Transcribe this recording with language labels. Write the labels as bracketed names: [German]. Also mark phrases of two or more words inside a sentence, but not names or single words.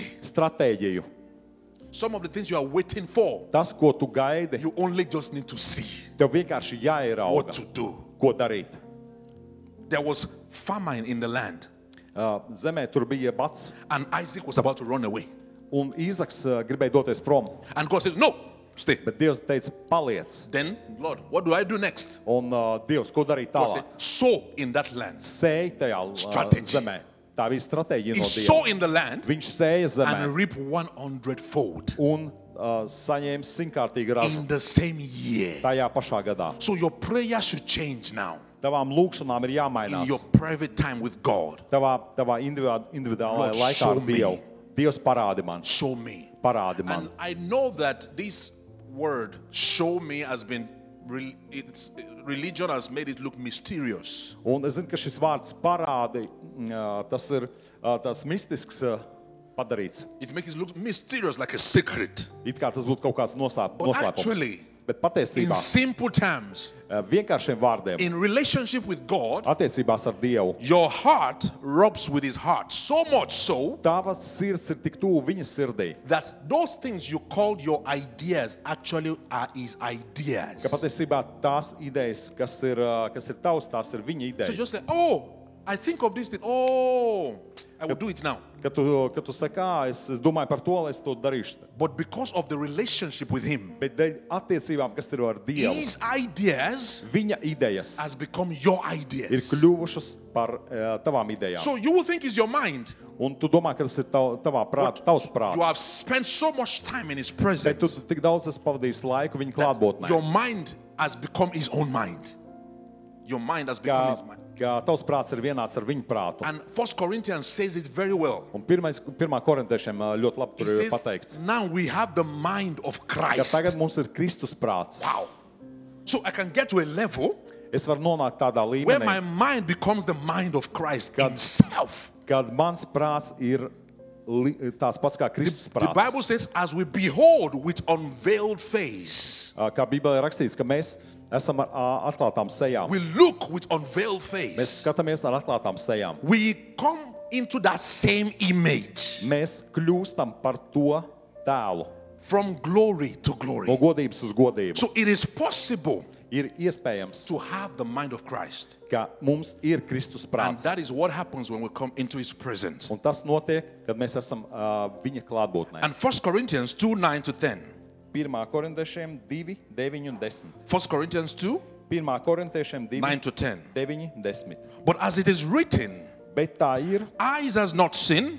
[Latvian] stratēģiju. [English] Some of the things you are waiting for, [Latvian] Tas, ko tu gaidi, [English] you only just need to see [Latvian] tev vienkārši [English] what [Latvian] jāierauga, [English] to do. [Latvian] ko darīt. [English] There was famine in the land, [Latvian] Zemē tur bija bats, [English] and Isaac was about to run away. [Latvian] un Īzaks gribēja doties prom. [English] And God says, no, stay. [Latvian] Bet Dievs teica, paliec. [English] Then, Lord, what do I do next? [Latvian] Un Dievs, ko darīt [English] God [Latvian] tālāk? [English] said, sow in that land. [Latvian] Sēj tajā [English] Strategy. [Latvian] zemē. Tā bija stratēģija [English] He [Latvian] no [English] sow [Latvian] Dieva. [English] in the land [Latvian] Viņš sēja zemē [English] and reap 100-fold [Latvian] un saņēma simtkārtīgu ražu [English] in the same year. [Latvian] tajā pašā gadā. [English] So your prayer should change now. [Latvian] Tavām lūkšanām ir [English] In [Latvian] jāmainās. [English] your private time with God, [Latvian] Tavā individuālajā [English] Lord, [Latvian] laikā [English] show [Latvian] ar Dievu. [English] me. [Latvian] Dievs parādi man, [English] show me. [Latvian] parādi man. [English] And I know that this word, show me, has been, religion has made it look mysterious. [Latvian] Un es zinu, ka šis vārds parādi, tas ir tas mistisks padarīts. [English] It makes it look mysterious, like a secret. [Latvian] It kā tas būtu kaut kāds [English] But [Latvian] noslēpums. [English] actually, [Latvian] Bet [English] In [Latvian] patiesībā, [English] simple terms, [Latvian] vienkāršiem vārdiem, [English] in relationship with God, [Latvian] attiecībās ar Dievu, [English] your heart rubs with his heart. So much so [Latvian] tavas sirds ir tik tuvu viņa sirdī, [English] that those things you called your ideas actually are his ideas. [Latvian] ka patiesībā tās idejas, kas ir tavs, tās ir viņa [English] So [Latvian] idejas. [English] just like, oh, I think of this thing. Oh, I will do it now. [Latvian] Kad tu saki, es domāju par to, lai es to darīšu. [English] But because of the relationship with him, [Latvian] Bet dēļ attiecībām, kas ir ar Dievu, [English] his ideas [Latvian] viņa idejas [English] has become your [Latvian] ir [English] ideas. [Latvian] kļuvušas par tavām idejām. [English] So you will think it's your mind. [Latvian] Un tu domā, ka tas ir tavs [English] You [Latvian] prāts. [English] have spent so much time in his [Latvian] Bet tu [English] presence. [Latvian] tik daudz esi pavadījis laiku viņa klātbūtnē. [English] Your mind has become his own mind. Your mind has become his mind. [Latvian] Ka tavs prāts ir vienāds ar viņu prātu. [English] And 1 Corinthians says it very well. [Latvian] Un pirmā korintiešiem ļoti labi [English] It [Latvian] tur ir [English] says, [Latvian] pateikts, [English] now we have the mind of [Latvian] ka [English] Christ. [Latvian] tagad mums ir Kristus prāts. [English] Wow. So I can get to a level [Latvian] Es varu nonākt tādā [English] where my [Latvian] līmenī, [English] mind becomes the mind of Christ God. himself. [Latvian] kad mans prāts ir tāds pats kā Kristus [English] The [Latvian] prāts. [English] Bible says, as we behold with unveiled face, [Latvian] Kā Bībelē rakstīts, ka mēs esam ar atklātām sejām. [English] we look with unveiled [Latvian] Mēs [English] face, [Latvian] skatāmies ar atklātām sejām. [English] we come into that same image [Latvian] Mēs kļūstam par to tēlu, [English] from glory to [Latvian] no [English] glory. [Latvian] godības uz godību. [English] So it is possible [Latvian] Ir iespējams, [English] to have the mind of Christ. [Latvian] ka mums ir Kristus [English] And [Latvian] prāts. [English] that is what happens when we come into his presence. [Latvian] Un tas notiek, kad mēs esam viņa klātbūtnē. [English] And 1 Corinthians 2, 9 to 10. [Latvian] 1. korintiešiem 2, 9 un 10. [English] 1 Corinthians 2, [Latvian] 1. korintiešiem 2, [English] 9 to 10. [Latvian] 9, 10. [English] But as it is written, [Latvian] Bet tā ir, [English] eyes has not seen,